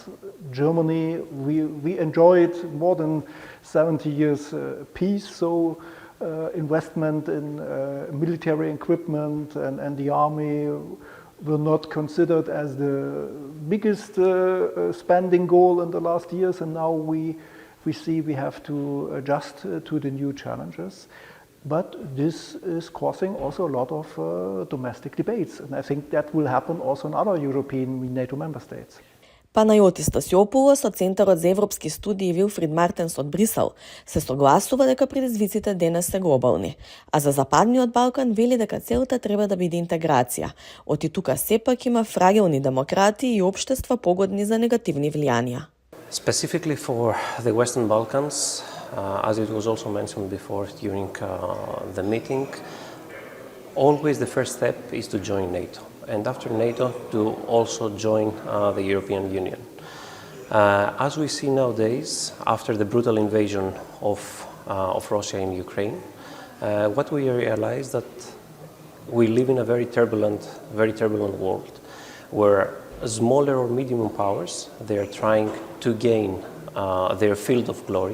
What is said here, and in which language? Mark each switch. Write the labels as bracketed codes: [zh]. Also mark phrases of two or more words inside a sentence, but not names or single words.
[en] Germany, we enjoyed more than 70 years peace, so investment in military equipment and the army were not considered as the biggest spending goal in the last years, and now we see we have to adjust to the new challenges. But this is causing also a lot of domestic debates, and I think that will happen also in other European NATO member states. [mk] Панајотис Стасиопулос од Центарот за европски студии Вилфрид Мартенс од Брисел се согласува дека предизвиците денес се глобални, а за Западниот Балкан вели дека целта треба да биде интеграција. Оти тука сепак има фрагилни демократи и општества погодни за негативни влијанија. [en] Specifically for the Western Balkans, as it was also mentioned before during the meeting, always the first step is to join NATO, and after NATO to also join the European Union. As we see nowadays, after the brutal invasion of Russia in Ukraine, what we realize that we live in a very turbulent world, where smaller or medium powers, they are trying to gain their field of glory.